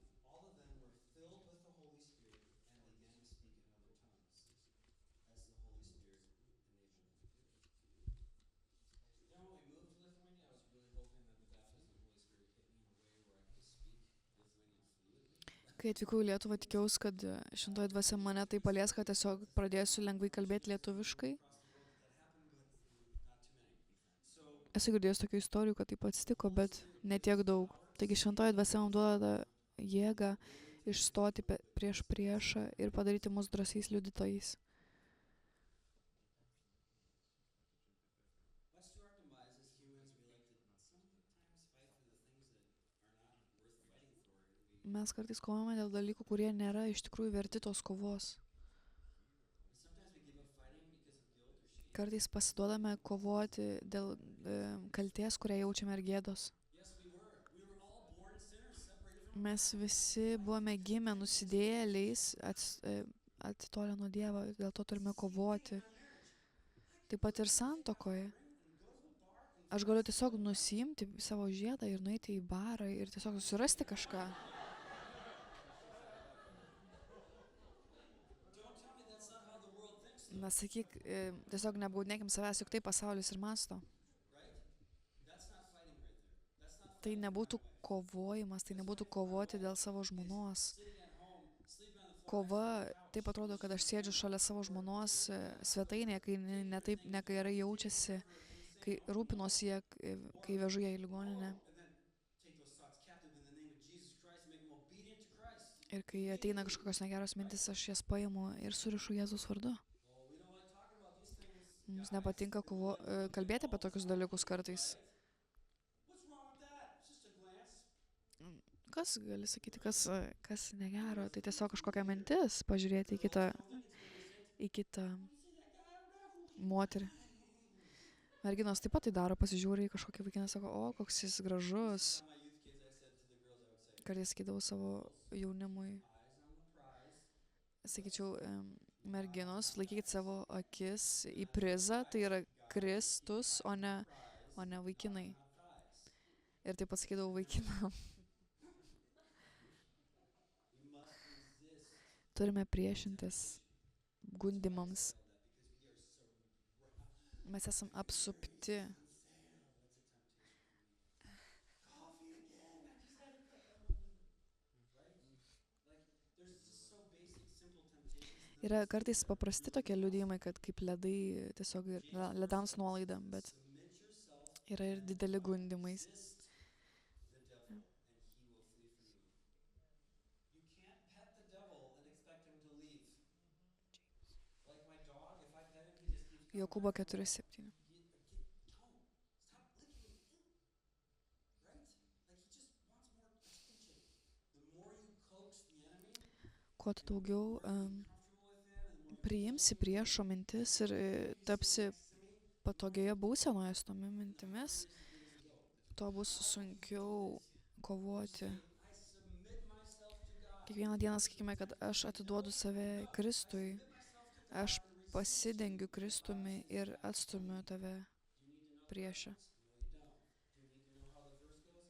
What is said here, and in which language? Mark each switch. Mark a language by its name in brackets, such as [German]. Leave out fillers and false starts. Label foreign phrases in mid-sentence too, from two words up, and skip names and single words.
[English] All of them were filled with the Holy Spirit and began to speak in other tongues as the Holy Spirit enabled them. You know, when we moved to Lithuania, I was really hoping that the baptism of the Holy Spirit hit me in a way where I could speak Lithuanian fluently. [Lithuanian] Kai atvykau į Lietuvą, tikėjausi, kad šventoji dvasia mane tai palies, kad tiesiog pradėsiu lengvai kalbėti lietuviškai. Esu girdėjęs tokių istorijų, kad taip atsitiko, bet ne tiek daug. Taigi šventoji dvasia mums duoda jėgą išstoti prieš priešą ir padaryti mus drąsiais liudytojais. [English] Much to our demise as humans, we like to sometimes fight for the things that are not worth fighting for. And we [Lithuanian] Mes kartais kovojame dėl dalykų, kurie nėra iš tikrųjų verti tos kovos. [English] sometimes we give up fighting because of guilt or shame. [Lithuanian] Kartais pasiduodame kovoti dėl kaltės, kurią jaučiame ir gėdos. [English] Yes, we were. We were all born sinners, separated from [Lithuanian] Mes visi buvome gimę nusidėjėliais, atitolę nuo Dievo, dėl to turime kovoti. Taip pat ir santuokoje. Aš galiu tiesiog nusiimti savo žiedą ir nueiti į barą ir tiesiog susirasti kažką. [English] Don't tell me that's not how the world thinks, [Lithuanian] Nesakyk, tiesiog nebaudinėkim savęs, juk tai pasaulis ir masto. [English] right? That's not fighting right there. That's not [Lithuanian] Tai nebūtų kovojimas, tai nebūtų kovoti dėl savo žmonos. [English] sitting at home, sleeping on the floor. [Lithuanian] Kova, taip atrodo, kad aš sėdžiu šalia savo žmonos svetainėje, kai ne gerai jaučiasi, kai rūpinosi ją, kai vežu ją į ligoninę. [English] And then take those thoughts captive in the name of Jesus Christ and make them obedient to Christ. [Lithuanian] Ir kai ateina kažkokios negeros mintis, aš jas paimu ir surišu Jėzus vardu. [English] Oh, we don't like talking about these things. [Lithuanian] Mums nepatinka kalbėti apie tokius dalykus kartais. [English] What's wrong with that? It's just a glance. [Lithuanian] Kas gali sakyti, kas negero, tai tiesiog kažkokia mintis, pažiūrėti į kitą moterį. Merginos taip pat tai daro, pasižiūri į kažkokį vaikiną, sako, o, koks jis gražus. [English] My youth kids, I said to the girls, I would say, [Lithuanian] Kartais sakydavau savo jaunimui, [English] eyes on the prize. [Lithuanian] sakyčiau, merginos, laikykit savo akis į prizą, tai yra Kristus, o ne vaikinai. Ir taip pat sakydavau vaikinam. [English] We must resist [Lithuanian] Turime priešintis gundimams. [English] that because we are so [Lithuanian] Mes esam apsupti. [English] What's a temptation? Coffee again. I just had a cup. Right? Like there's just so basic, simple temptations. [Lithuanian] Yra kartais paprasti tokie liudijimai, kad kaip ledai, tiesiog ledams nuolaida, bet [English] Submit yourself, [Lithuanian] yra ir dideli gundimai. [English] resist the devil, and he will flee from you. You can't pet the devil and expect him to leave. Like my dog, if I pet him, he just keeps coming Jokūbo back. 4:7. Don't. Stop licking me. Right? Like he just wants more attention. The more you coax the enemy, [Lithuanian] kuo tu daugiau [English] comfortable with it, and the more [Lithuanian] priimsi [English] controlling [Lithuanian] priešo mintis ir [English] you can be [Lithuanian] tapsi [English] sitting next to me, [Lithuanian] patogioje būsenoje su tomis [English] and [Lithuanian] mintimis, [English] here's the thing as we go. [Lithuanian] tuo bus [English] How do you do [Lithuanian] sunkiau [English] this? You [Lithuanian] kovoti. [English] say, I submit myself to God. [Lithuanian] Kiekvieną dieną sakykime, kad aš atiduodu save [English] I [Lithuanian] Kristui, [English] submit myself to [Lithuanian] aš [English] God and resist [Lithuanian] pasidengiu [English] you. The Bible [Lithuanian] Kristumi [English] says [Lithuanian] ir [English] that. [Lithuanian] atstumiu tave [English] Do you need to know the [Lithuanian] priešą. [English] reference? No, you don't. Do you need to know how the verse goes?